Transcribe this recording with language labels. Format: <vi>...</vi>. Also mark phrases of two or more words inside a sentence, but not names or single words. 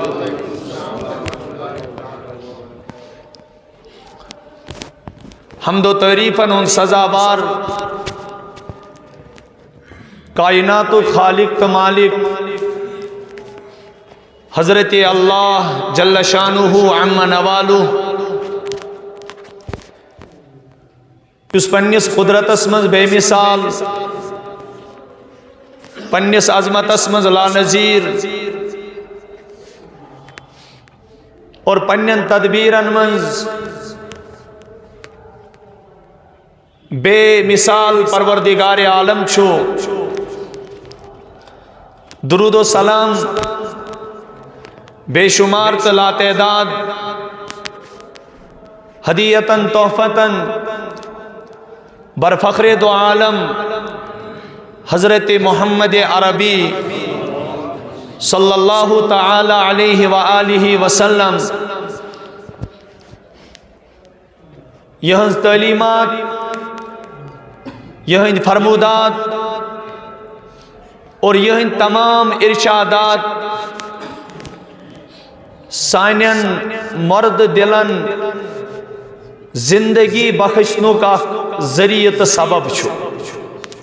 <ks>حمد و تعریفاً ان سزاوار کائنات و خالق و مالک حضرت اللہ</ks> <ar>جل شانہ عم نوالہ</ar> <ks>اس پنس قدرتس مز بے مثال پنس عظمتس مز لا نظیر اور پنن تدبیرن مز بے مثال پروردگار عالم چھو درود و سلام بے شمار لا تعداد ہدیتاً تحفتاً برفخر دو عالم حضرت محمد عربی</ks> <ar>صلی اللہ تعالی علیہ وآلہ وسلم</ar> <ks>یہاں تعلیمات یہاں فرمودات اور یہاں تمام ارشادات سانین مرد دلن زندگی بخشنو کا ذریعہ سبب چھو</ks>